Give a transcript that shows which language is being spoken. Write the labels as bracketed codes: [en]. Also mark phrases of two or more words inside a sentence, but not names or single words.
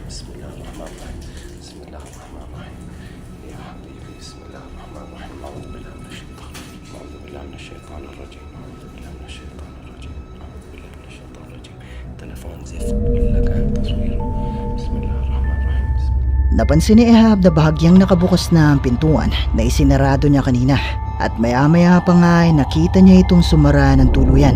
[ar] بسم الله الرحمن الرحيم. بسم الله الرحمن الرحيم. يا حبيبي بسم الله الرحمن الرحيم. أعوذ بالله من الشيطان. أعوذ بالله من الشيطان الرجيم. أعوذ بالله من الشيطان الرجيم. أعوذ بالله من الشيطان الرجيم. تلفون زفت ولا كان تصويره. بسم الله الرحمن الرحيم. بسم الله. [tl] Napansin ni Ehab na bahagyang nakabukas na ang pintuan na isinarado niya kanina at maya-maya pa nga ay nakita niya itong sumara ng tuluyan.